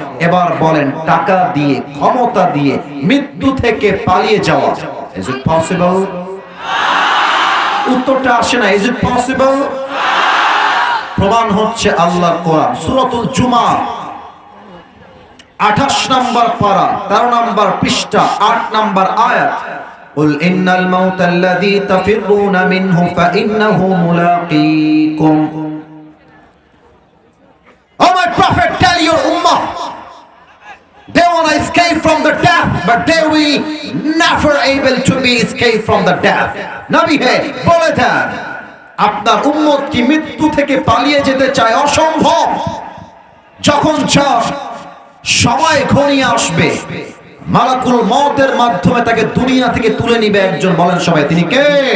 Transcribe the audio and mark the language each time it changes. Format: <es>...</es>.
<bn>এবার বলেন টাকা দিয়ে, ক্ষমতা দিয়ে মৃত্যু থেকে পালিয়ে যাওয়া,</bn> <en>Is it possible?</en> <bn>উত্তরটা আসে না,</bn> <en>Is it possible?</en> <bn>প্রমাণ হচ্ছে আল্লাহর কোরআন। সূরাতুল জুমা 28 নম্বর পারা 13 নম্বর পৃষ্ঠা 8 নম্বর আয়াত।</bn> <ar>قل إن الموت الذي تفرون منه فإنه ملاقيكم.</ar> <en>Oh my prophet, tell your ummah they want to escape from the death, but they will never able to be escape from the death.</en> <bn>নবী হে বলে দেন, আপনার উম্মত কি মৃত্যু থেকে পালিয়ে যেতে চায়? অসম্ভব। যখন সময় ঘনিয়ে আসবে, মালাকুল মউতের মাধ্যমে তাকে দুনিয়া থেকে তুলে নিবে একজন। বলেন সবাই, তিনি কে?</bn>